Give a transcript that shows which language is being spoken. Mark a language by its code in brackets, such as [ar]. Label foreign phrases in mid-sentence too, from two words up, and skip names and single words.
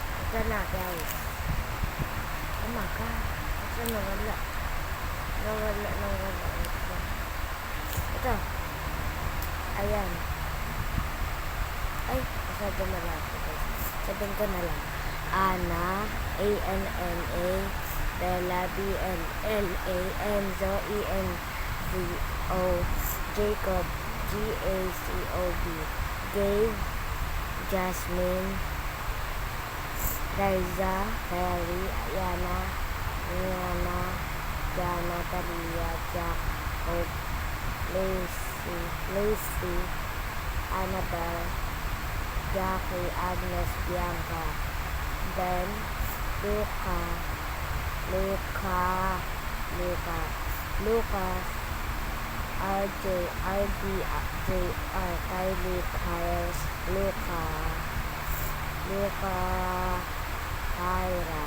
[tl] Ito na guys. [en] Oh my god. [tl] Ito nawala. Nawala. Ito. Ayan. Ay, masyado malaki guys. Sabihin ko na lang. Ana, A-N-N-A, Bella, B-L-L-A, Enzo, E-N-Z-O, Jacob, G-A-C-O-B, Gabe, Jasmine, Liza, Harry, Ayana, Rihanna, Jana, Talia, Jack, Hope, Lacey, Annabelle, Jackie, Agnes, Bianca, Ben, Lucas, RJ, RD, JR, Kylie, Kyles, Luca, Kyra.